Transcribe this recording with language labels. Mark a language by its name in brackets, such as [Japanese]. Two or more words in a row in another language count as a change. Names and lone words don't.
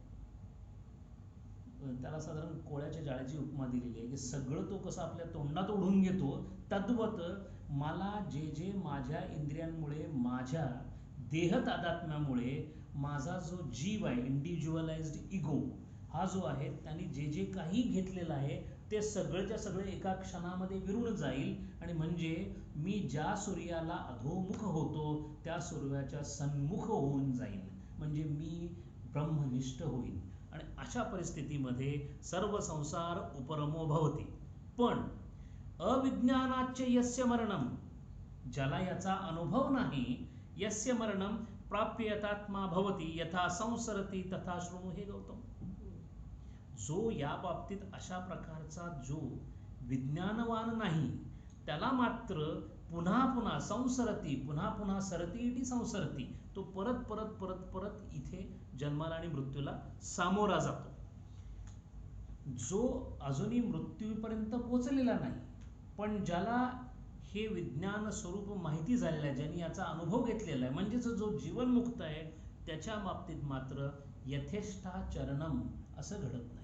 [Marathi] त्याला साधारण कोळ्याच्या जाळ्याची उपमा दिलेली आहे की सगळं तो कसं आपल्या तोंडात ओढून घेतो, तद्वत मला जे जे माझ्या इंद्रियांमुळे, माझ्या देह तादात्म्यामुळे माझा जो जीव आहे, [English] individualized ego [Marathi] हा जो आहे, त्यांनी जे जे काही घेतलेलं आहे ते सगळंच्या सगळं एका क्षणामध्ये विरून जाईल. आणि म्हणजे मी ज्या सूर्याला अधोमुख होतो त्या सूर्याच्या सन्मुख होऊन जाईल, म्हणजे मी ब्रह्मनिष्ठ होईल. आणि अशा परिस्थितीमध्ये [Sanskrit] सर्व संसार उपरमो भवती. पण अविज्ञानाच्च यस्य मरणम, [Marathi] ज्याला याचा अनुभव नाही, [Sanskrit] यस्य मरणम प्राप्य यथात्मा भवती यथा संसरती तथा शृणु. [Marathi] हे गौतम, जो या बाबतीत अशा प्रकारचा जो विज्ञानवान नाही, त्याला मात्र पुन्हा पुन्हा संसरती, पुन्हा पुन्हा [Sanskrit] सरती इति संसरती, [Marathi] तो परत परत परत परत इथे जन्माला आणि मृत्यूला सामोरा जातो. जो अजूनही मृत्यूपर्यंत पोचलेला नाही, पण ज्याला हे विज्ञान स्वरूप माहिती झालेलं आहे, ज्यांनी याचा अनुभव घेतलेला आहे, म्हणजेच जो जीवनमुक्त आहे, त्याच्या बाबतीत मात्र यथेष्टाचरणम असं घडत नाही.